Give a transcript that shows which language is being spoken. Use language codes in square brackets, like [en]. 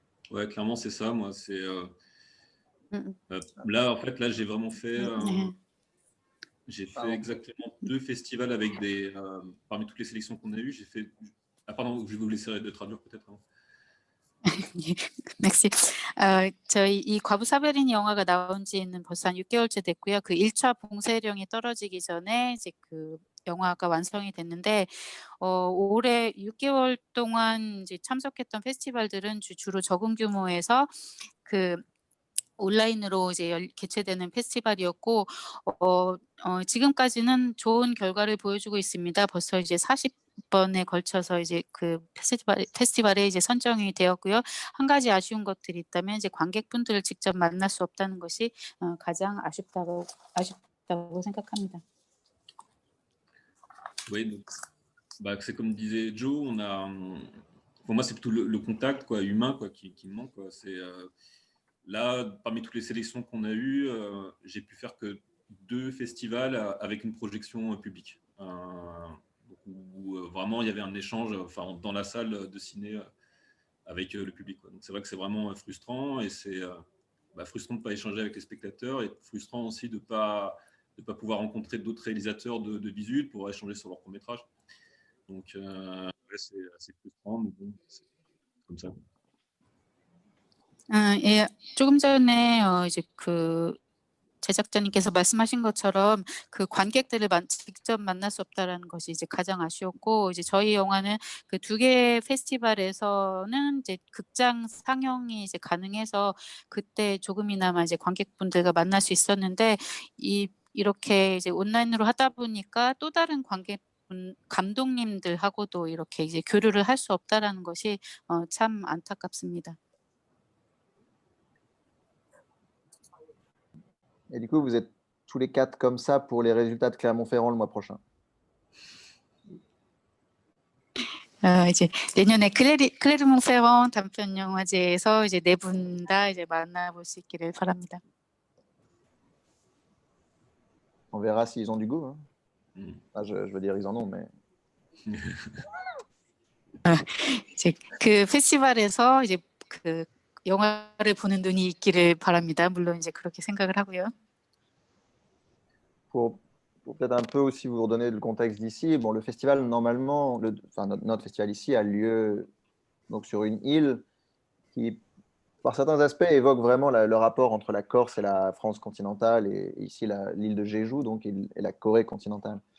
[fr] Ouais, clairement, c'est ça. Moi, c'est là, en fait, là, j'ai vraiment fait. J'ai fait exactement 2 festivals avec des. Parmi toutes les sélections qu'on a eues, j'ai fait. Ah, pardon, je vais vous laisser de traduire peut-être. [ko] 맥시. 저희 이 과부 사베린 영화가 나온 지는 벌써 한 6개월째 됐고요. 그 1차 봉쇄령이 떨어지기 전에 이제 그 영화가 완성이 됐는데 올해 6개월 동안 이제 참석했던 페스티벌들은 주로 적은 규모에서 그 온라인으로 이제 개최되는 페스티벌이었고 지금까지는 좋은 결과를 보여주고 있습니다. 벌써 이제 40번에 걸쳐서 이제 그 페스티벌에 이제 선정이 되었고요. 한 가지 아쉬운 것들이 있다면 이제 관객분들을 직접 만날 수 없다는 것이 가장 아쉽다고 생각합니다. [fr] Oui, donc, c'est comme disait Joe, pour moi c'est plutôt le contact quoi, humain quoi, qui me manque. Quoi. Là, parmi toutes les sélections qu'on a eues, j'ai pu faire que 2 festivals avec une projection publique. Où vraiment il y avait un échange dans la salle de ciné avec le public. Quoi. Donc c'est vrai que c'est vraiment frustrant et c'est frustrant de ne pas échanger avec les spectateurs et frustrant aussi de ne pas pouvoir rencontrer d'autres réalisateurs de visuel pour échanger sur leur court-métrage. Donc c'est assez frustrant, mais bon, c'est comme ça. [ko] 예, 조금 전에 이제 그 제작자님께서 말씀하신 것처럼 그 관객들을 직접 만날 수 없다라는 것이 이제 가장 아쉬웠고 이제 저희 영화는 그 2개 페스티벌에서는 이제 극장 상영이 이제 가능해서 그때 조금이나마 이제 관객분들과 만날 수 있었는데 이렇게 이제 온라인으로 하다 보니까 또 다른 감독님들하고도 이렇게 이제 교류를 할 수 없다라는 것이 참 안타깝습니다. [fr] Et du coup, vous êtes tous les 4 comme ça pour les résultats de Clermont-Ferrand le mois prochain. [ko] 이제 내년에 클레르몽페런 단편 영화제에서 이제 4분 다 이제 만나볼 수 있기를 바랍니다. [fr] On verra s'ils ont du goût. Hein. Je veux dire, ils en ont, mais. [ko] 이제 그 페스티벌에서 이제 그 영화를 보는 눈이 있기를 바랍니다. 물론 이제 그렇게 생각을 하고요. [fr] Pour peut-être un peu aussi vous redonner le contexte d'ici, bon, le festival, normalement, notre festival ici a lieu donc, sur une île qui, par certains aspects, évoque vraiment le rapport entre la Corse et la France continentale et ici l'île de Jeju donc, et la Corée continentale.